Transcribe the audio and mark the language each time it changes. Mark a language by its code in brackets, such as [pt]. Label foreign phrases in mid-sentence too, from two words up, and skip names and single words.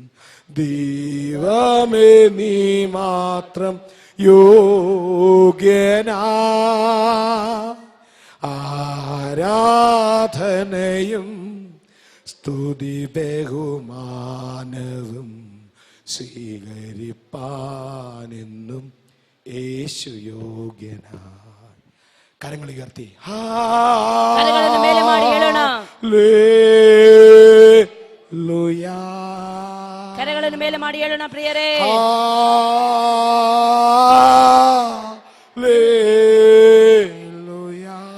[ml] ദൈവമേ നീ മാത്രം യോഗ്യനാ, ആരാധനയും സ്തുതി ബഹുമാനവും സ്വീകരിപ്പാനെന്നും യേശു യോഗ്യനായി. കരങ്ങൾ ഉയർത്തി [kn] ಕರಗಳನ್ನು ಮೇಲೆ ಮಾಡಿ ಹೇಳೋಣ. [ml] ഹല്ലേലൂയാ. [kn] ಕರಗಳನ್ನು ಮೇಲೆ ಮಾಡಿ ಹೇಳೋಣ ಪ್ರಿಯರೇ. [ml] ഹല്ലേലൂയാ.